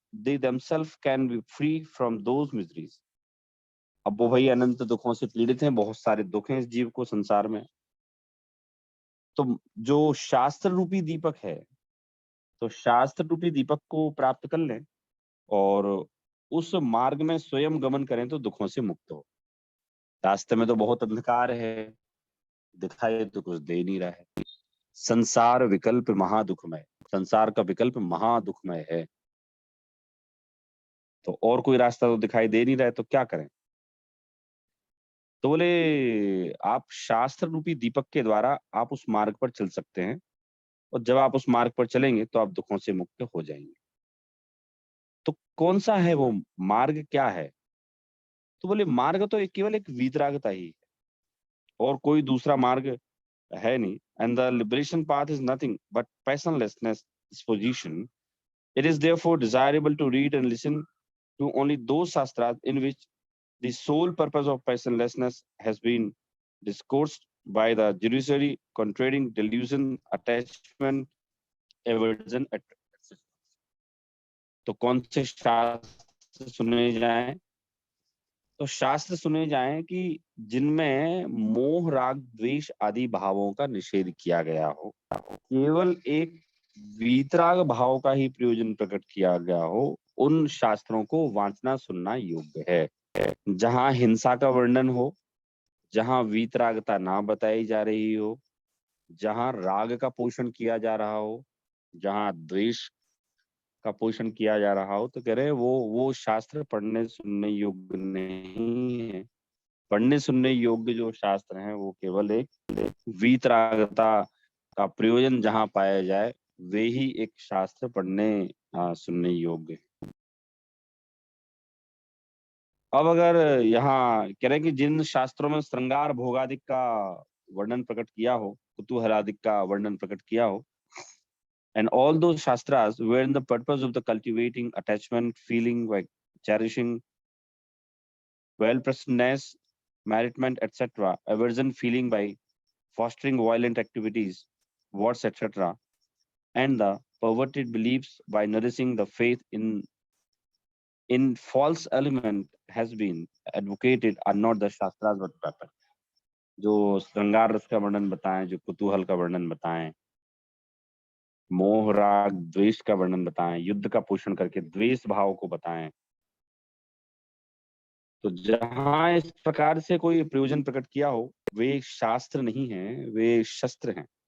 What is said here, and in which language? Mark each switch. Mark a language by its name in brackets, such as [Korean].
[English] they themselves can be free from those miseries. [Hindi] अब वो भाई अनंत दुखों से पीड़ित हैं, बहुत सारे दुख हैं इस जीव को संसार में। तो जो शास्त्र रूपी दीपक है, तो शास्त्र रूपी दीपक को प्राप्त कर लें और उस मार्ग में स्वयं गमन करें तो दुखों से मुक्त हो। रास्ते में तो बहुत अंधकार है, दिखाई तो कुछ दे नहीं रहा है। संसार विकल्प महादुखमय, संसार का विकल्प महादुखमय है। तो और कोई रास्ता तो दिखाई दे नहीं रहा है, तो क्या करें? तो बोले आप शास्त्र रूपी दीपक के द्वारा आप उस मार्ग पर चल सकते हैं, और जब आप उस मार्ग पर चलेंगे तो आप दुखों से मुक्त हो जाएंगे। तो कौन सा है वो मार्ग, क्या है? तो बोले मार्ग तो केवल एक वीतरागता ही है, और कोई दूसरा मार्ग है नहीं। [English] And the liberation path is nothing but passionlessness disposition. It is therefore desirable to read and listen to only those shastras in which the sole purpose of passionlessness has been discoursed by the judiciary, contrading delusion, attachment, aversion, etc. [Hindi] तो कौन से शास्त्र सुने जाएं? तो शास्त्र सुने जाएं कि जिनमें मोह, राग, द्वेष आदि भावों का निषेध किया गया हो, केवल एक वीतराग भाव का ही प्रयोजन प्रकट किया गया हो, उन शास्त्रों को वांचना सुनना योग्य है। जहां हिंसा का वर्णन हो, जहां वीतरागता ना बताई जा रही हो, जहां राग का पोषण किया जा रहा हो, जहां द्वेष का पोषण किया जा रहा हो, तो कह रहे वो शास्त्र पढ़ने सुनने योग्य नहीं है। पढ़ने सुनने योग्य जो शास्त्र हैं वो केवल एक वीतरागता का प्रयोजन जहां पाया जाए, वे ही एक शास्त्र पढ़ने सुनने योग्य है। अब अगर यहाँ कह रहे हैं कि जिन शास्त्रों में श्रृंगार भोगादिक का वर्णन प्रकट किया हो, कुतूहलादिक का वर्णन प्रकट किया हो, [English] and all those shastras were in the purpose of the cultivating attachment, feeling like cherishing, well-pleasantness, merriment, etc., aversion feeling by fostering violent activities, words, etc., and the perverted beliefs by nourishing the faith in false element has been advocated are not the shastras but weapon. [Hindi] जो श्रृंगार रस का वर्णन बताएं, जो कुतूहल का वर्णन बताएं, मोह राग द्वेष का वर्णन बताएं, युद्ध का पोषण करके द्वेष भाव को बताएं, तो जहां इस प्रकार से कोई प्रयोजन प्रकट किया हो, वे शास्त्र नहीं है, वे शस्त्र हैं।